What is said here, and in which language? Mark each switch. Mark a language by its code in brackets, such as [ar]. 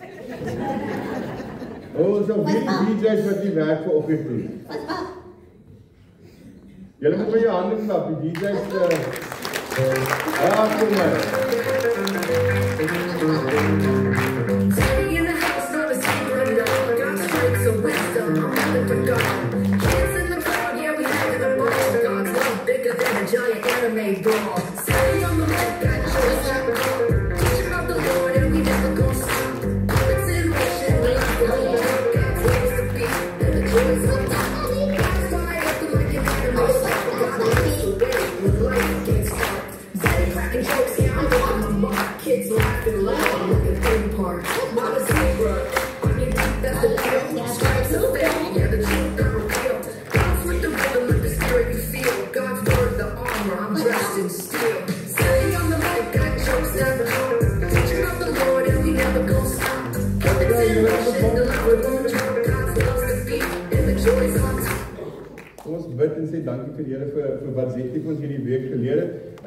[af] myself, wie DJ's wat die werk vir oggend doen? Julle moet met jou hande klap, die DJ's kom maar. [en] Daddy in the house, not a secret, no. Got strengths of wisdom, I'm living for God. Kids in the crowd, yeah, we hang in the bar. God's love bigger than a giant anime doll. Sitting on the mic, got choice. Teaching about the Lord, and we never gonna stop. It's in motion, we like the Lord. God's ways to be, and the joys of God. God's fire up like an anime star. God leads the way when life gets hard. Daddy cracking jokes, yeah, I'm on my mark. Kids laughing loud like a theme park. Not a zebra, on your feet, that's the deal. Stripes of faith, yeah, the truth are real. God's with the rhythm, with the spirit you feel. God's word, the armor, I'm dressed in steel. Sitting on the mic, got jokes never home. Teaching of the Lord, and we never gonna stop. It's in motion, the love we won't drop. God's loves the beat, and the joys on top. [af] Ons bid en sê dankie vir die Here vir wat Zetty vir ons hierdie week geleer het.